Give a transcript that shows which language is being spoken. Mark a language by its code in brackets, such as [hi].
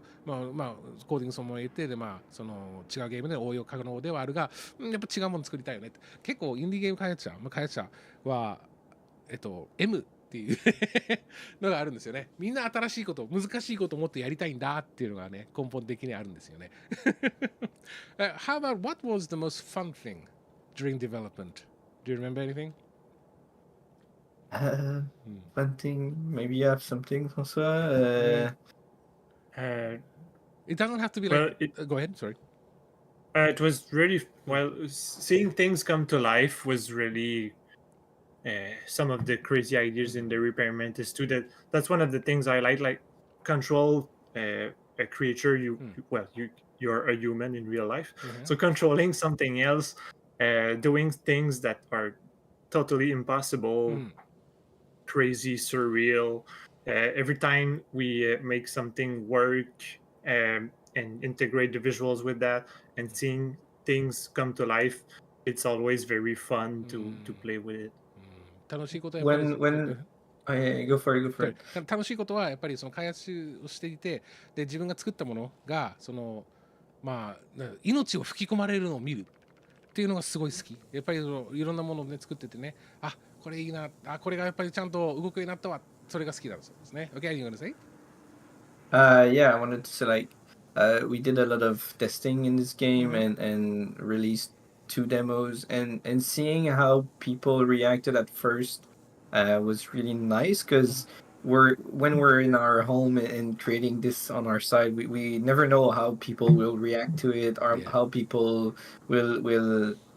[ja] コーディングそのまま言って、で、まあ、その違うゲームで応用可能ではあるが、やっぱ違うもの作りたいよねって。結構、インディーゲーム開発者、開発者は、M っていうのがあるんですよね。みんな新しいこと、難しいことをもっとやりたいんだっていうのがね、根本的にあるんですよね。 [en] How about what was the most fun thing during development? Do you remember anything? Fun thing. Maybe you have something, Uh, François. It doesn't have to be well, like. Go ahead. Sorry. It was really seeing things come to life was really some of the crazy ideas in the repairment is too. That's one of the things I like control a creature. You're a human in real life, so controlling something else, doing things that are totally impossible, crazy, surreal. Every time we make something work and integrate the visuals with that and seeing things come to life, it's always very fun to play with it. [ja] 楽しいことはやっぱり [en] Go for it. [ja] 楽しいことはやっぱりその開発をしていて、で自分が作ったものがそのまあ命を吹き込まれるのを見るっていうのがすごい好き。やっぱりそのいろんなものをね作っててね、あこれいいな、あこれがやっぱりちゃんと動くようになったわ、それが好きだそうですね。 [en] Okay, you gonna say? Yeah, I wanted to say we did a lot of testing in this game and released 2 demos and seeing how people reacted at first was really nice because when we're in our home and creating this on our side, we never know how people will react to it or how people will